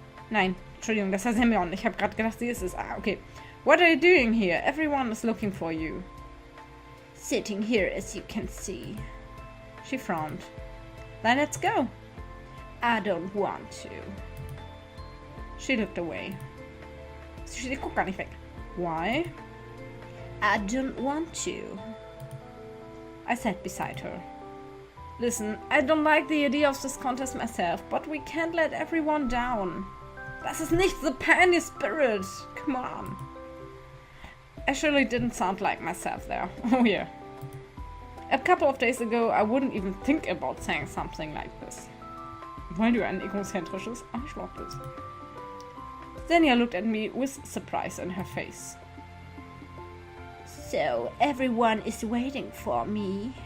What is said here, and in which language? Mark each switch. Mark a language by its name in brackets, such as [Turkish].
[German] Nein, Entschuldigung, das war Semyon. Ich habe gerade gedacht, sie ist es. [English] Ah, okay. What are you doing here? Everyone is looking for you. Sitting here, as you can see. She frowned. Then let's go. I don't want to. She looked away. [German] Sie guckt gar nicht weg. [English] Why? I don't want to. I sat beside her. Listen, I don't like the idea of this contest myself, but we can't let everyone down. [German] Das ist nicht [English] the pioneer spirit. Come on. I surely didn't sound like myself there. Oh yeah. A couple of days ago, I wouldn't even think about saying something like this. [German] Weil du ein egozentrisches Arschloch bist. [English] Xenia looked at me with surprise in her face. So, everyone is waiting for me.